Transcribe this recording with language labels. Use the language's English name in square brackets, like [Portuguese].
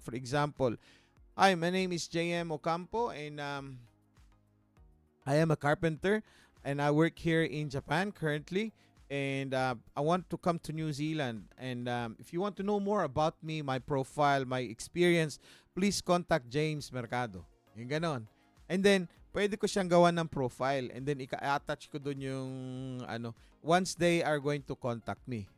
[English] For example, hi, my name is JM Ocampo and I am a carpenter and I work here in Japan currently. And I want to come to New Zealand. And if you want to know more about me, my profile, my experience, please contact James Mercado. [Filipino] Yung ganon. And then, pwede ko siyang gawa ng profile. [English] And then, [Filipino] i-attach ko dun yung, [English] once they are going to contact me.